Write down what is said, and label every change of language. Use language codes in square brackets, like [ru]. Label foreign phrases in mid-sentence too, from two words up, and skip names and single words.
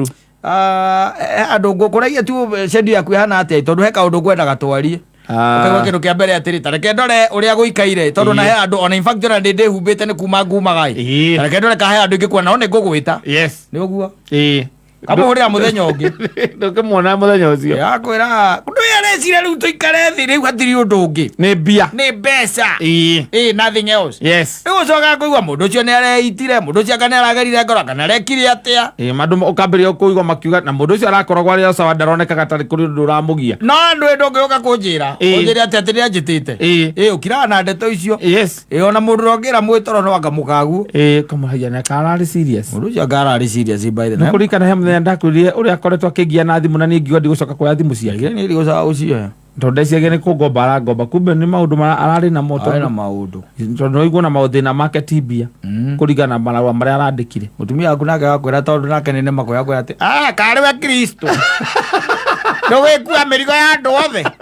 [ki] andũ ngũkũragia tu shendi yaku ihana atĩa tondũ he kaũndũ ũkwenda gatwarie ũkaigua kĩndũ kĩa mbere atĩrĩ tareke ndore ũrĩa gũikaire tondũ na he andũ ona infact ona ndĩ ndĩhumbĩte nĩ kuma ngumaga tareke ndore kahe andũ ingĩ kuona no nĩ ngũgwĩta nĩ ũguo kamũhũrĩra mũthenya ũngĩ ndũkĩmuona mũthenya ũcio yakwĩra ndũ yarecira rĩu tũikare thĩ rĩu hatirĩ ũndũ ũngĩ nĩ mbia nĩ mbeca [en] nothing else [ki] rĩu ũcoka kũigua mũndũ ũcio nĩ areitire mũndũ ũcio anga nĩ aragerire ngoro kana arekire atĩa andũ ũkambĩrĩria kũigua makiuga na mũndũ ũcio arakoragwo arĩ sawa ndaronekaga tarĩ kũrĩ ũndũ ũramũgia no andũ endo ũngĩũka kũnjĩra ũnjĩre atĩ nĩ anjĩtĩte ũkiraga na ndeto icio ona mũndũ ũrongĩra mwĩtoro no anga mũkaguo kamũhagia na kararĩ serious mũndũ ũcio akararĩ serious [en] by the [ki] way kũrikana he mũthenya ndakwĩrire ũrĩa akoretwo akĩgia na thimũ na nĩ ngiuga ndigũcoka kuoya thimũ ciake nĩ ndigũcoka gũcioya tondũ ndeciagia nĩ kũngomba arangomba kumbe nĩ maũndũ ararĩ namo tondũ noiguo na maũthĩna make ti mbia kũringana na marũa marĩa arandĩkire mũtumia waku nake gakwĩra tondũ nake nĩ nĩma kwĩra atĩ karĩ we Kristo ndũgĩkua mĩrigo ya andũ othe